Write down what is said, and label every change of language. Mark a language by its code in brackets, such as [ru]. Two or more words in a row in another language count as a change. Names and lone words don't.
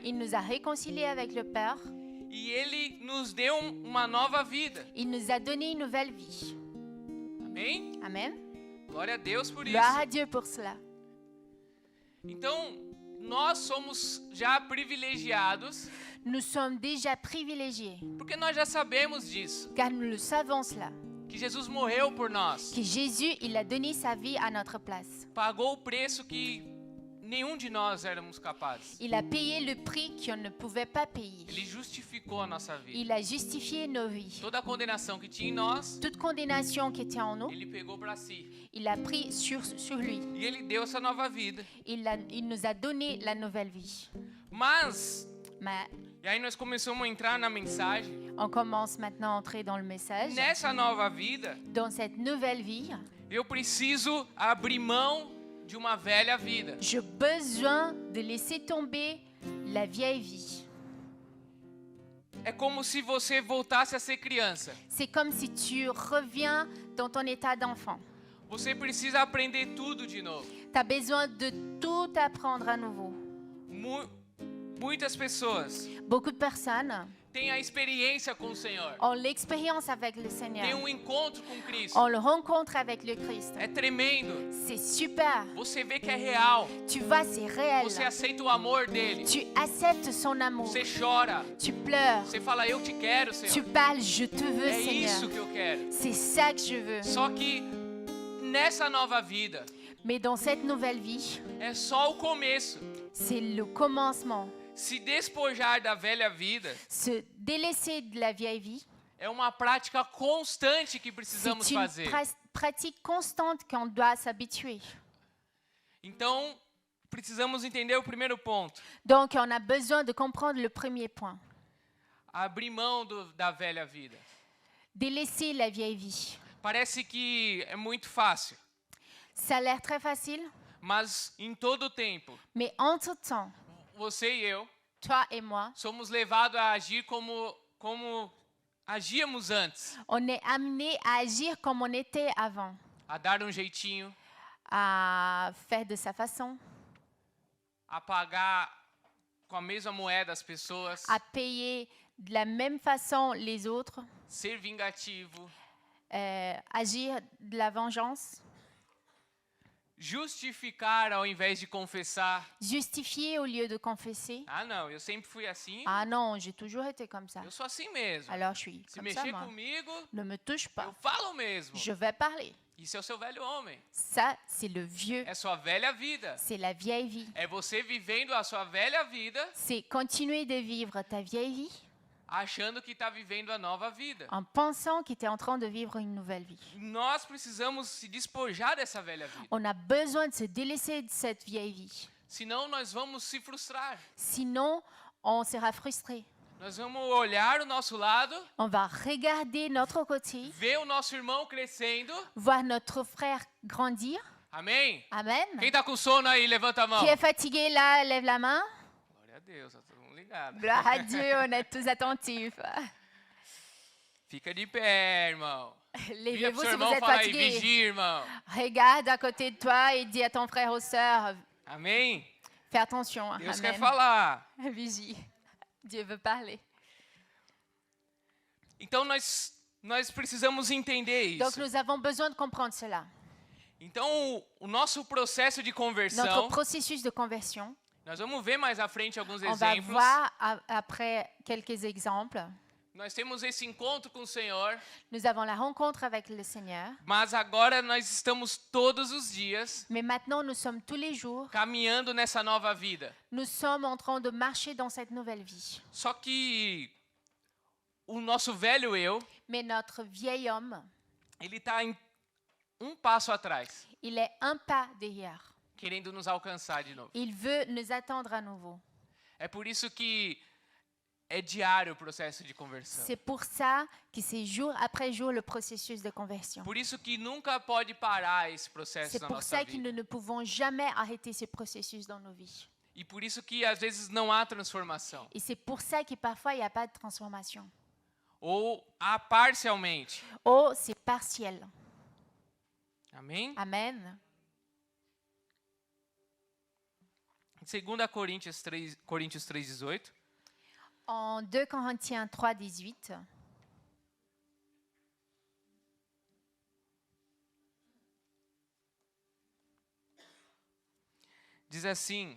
[fr] Il nous a réconciliés avec le Père. [pt] E Ele nos deu uma nova vida. [fr] Il nous a donné une nouvelle vie. [pt] Amém? [fr] Amen. [pt] Glória a Deus por [fr] Gloire [pt] isso. [fr] à Dieu pour cela. [pt] Então, nós somos já privilegiados, [fr] Nous sommes déjà privilégiés, [pt] porque nós já sabemos disso. [fr] car nous le savons cela, [pt] Que Jesus morreu por nós. [fr] que Jésus, il a donné sa vie à notre place. [pt] Pagou o preço que nenhum de nós éramos capazes. [fr] Il a payé le prix qu'on ne pouvait pas payer. [pt] Ele justificou a nossa vida. [fr] Il a justifié nos vies. [pt] Toda a condenação que tinha em nós, [fr] Toute condamnation qui était en nous, [pt] Ele pegou para si. [fr] il a pris sur lui. [pt] E Ele deu essa nova vida. [fr] Il nous a donné la nouvelle vie. [pt] Mas, [fr] Mais [pt] e aí nós começamos a entrar na mensagem. [fr] on commence maintenant à entrer dans le message. [pt] Nessa nova vida, [fr] Dans cette nouvelle vie, [pt] eu preciso abrir mão de uma velha vida. [fr] j'ai besoin de laisser tomber la vieille vie. [pt] É como se você voltasse a ser criança. [fr] C'est comme si tu reviens dans ton état d'enfant. [pt] Você precisa aprender tudo de novo. [fr] Tu as besoin de tout apprendre à nouveau. [pt] Muitas pessoas [fr] Beaucoup de personnes [pt] têm a experiência com o Senhor. [fr] ont l'expérience avec le [pt] Tem [fr] Seigneur. [pt] encontro com Cristo. [fr] On le rencontre avec le Christ. [pt] É tremendo. [fr] C'est super. [pt] Você vê que é real. [fr] Tu vois, c'est réel. [pt] Você aceita o amor dele. [fr] Tu acceptes son amour. [pt] Você chora. [fr] Tu pleures. [pt] Você fala, eu te quero, [fr] Tu [pt] Senhor. [fr] parles, je te veux, [pt] É isso [fr] Seigneur. [pt] que eu quero. [fr] C'est ça que je veux. [pt] Só que nessa nova vida, [fr] Mais dans cette nouvelle vie, [pt] é só o começo. [fr] c'est le commencement. [pt] Se despojar da velha vida [fr] Se délaisser de la vieille vie, [pt] é uma prática constante que precisamos [fr] c'est une [pt] fazer. [fr] pratique constante qu'on doit s'habituer. [pt] Então, precisamos entender o primeiro ponto. [fr] Donc, on a besoin de comprendre le premier point. [pt] Abrir mão da velha vida. [fr] Délaisser la vieille vie. [pt] Parece que é muito fácil, [fr] Ça a l'air très facile, [pt] mas em todo o tempo, [fr] mais entre-temps, [pt] você e eu [fr] toi et moi, [pt] somos levados a agir como agíamos antes. [fr] on est amené à agir comme on était avant, [pt] A dar um jeitinho, [fr] à faire de sa façon, [pt] a pagar com a mesma moeda as pessoas, [fr] à payer de la même façon les autres, [pt] ser vingativo, [fr] agir de la vengeance, [pt] justificar ao invés de confessar. [fr] justifier au lieu de confesser. [pt] Ah, não, eu sempre fui assim, [fr] Ah non, j'ai toujours été comme ça. [pt] eu sou assim mesmo. [fr] Alors je suis [pt] Se [fr] comme ça, [pt] mexer [fr] moi. [pt] comigo, [fr] Ne me touche [pt] eu [fr] pas. [pt] falo mesmo. [fr] Je vais parler. [pt] Isso é o seu velho homem. [fr] Ça, c'est le vieux. [pt] É sua velha vida. [fr] C'est la vieille vie. [pt] É você vivendo a sua velha vida, [fr] C'est continuer de vivre ta vieille vie [pt] achando que está vivendo a nova vida. [fr] en pensant que tu es en train de vivre une nouvelle vie. [pt] Nós precisamos se despojar dessa velha vida. [fr] On a besoin de se délaisser de cette vieille vie. [pt] Senão nós vamos se frustrar. [fr] Sinon, on sera frustré. [pt] Nós vamos olhar o nosso lado, [fr] On va regarder notre côté, [pt] ver o nosso irmão crescendo. [fr] voir notre frère grandir. [pt] Amém? [fr] Amen. [pt] Quem está com sono aí, levanta a mão. [fr] Qui est fatigué là, lève la main. [pt] Glória a Deus, tá todo mundo ligado. [fr] Gloire à Dieu, on est tous attentifs. [pt] Fica de pé, irmão. Vira pro [fr] Levez-vous [pt] seu [fr] si vous [pt] irmão e [fr] êtes [pt] fala aí, [fr] fatigué. [pt] vigia, irmão. [fr] Regarde à côté de toi et dis à ton frère ou sœur, [pt] Amém? [fr] fais attention. [pt] Deus quer [fr] Amen. [pt] falar. [fr] Vigie. Dieu veut parler. [pt] Então nós precisamos entender [fr] Donc [pt] isso. [fr] nous avons besoin de comprendre cela. [pt] Então, o nosso processo de [fr] Notre [pt] conversão, [fr] processus de conversion, [pt] nós vamos ver mais à frente alguns [fr] on va [pt] exemplos. [fr] voir après quelques exemples. [pt] Nós temos esse encontro com o Senhor, [fr] Nous avons la rencontre avec le Seigneur, [pt] mas agora nós estamos todos os dias [fr] mais maintenant nous sommes tous les jours, [pt] caminhando nessa nova vida. [fr] nous sommes en train de marcher dans cette nouvelle vie. [pt] Só que o nosso velho eu, [fr] Mais notre vieil homme, [pt] ele está um passo atrás, [fr] il est un pas derrière. [pt] querendo nos alcançar de novo. [fr] Il veut nous attendre à nouveau. [pt] É por isso que é diário o processo de conversão. [fr] C'est pour ça que c'est jour après jour le processus de conversion. [pt] Por isso que nunca pode parar esse processo [fr] C'est [pt] na [fr] pour [pt] nossa [fr] ça que nous [pt] vida. [fr] ne pouvons jamais arrêter ce processus dans nos vies. [pt] E por isso que às vezes não há transformação. [fr] Et c'est pour ça que parfois il n'y a pas de transformation. [pt] Ou há parcialmente. [fr] Oh, c'est partiel. [pt] Amém? [fr] Amen. [pt] Em 2 Coríntios 3:18. [fr] En 2 Corinthiens 3:18, [pt] Diz assim: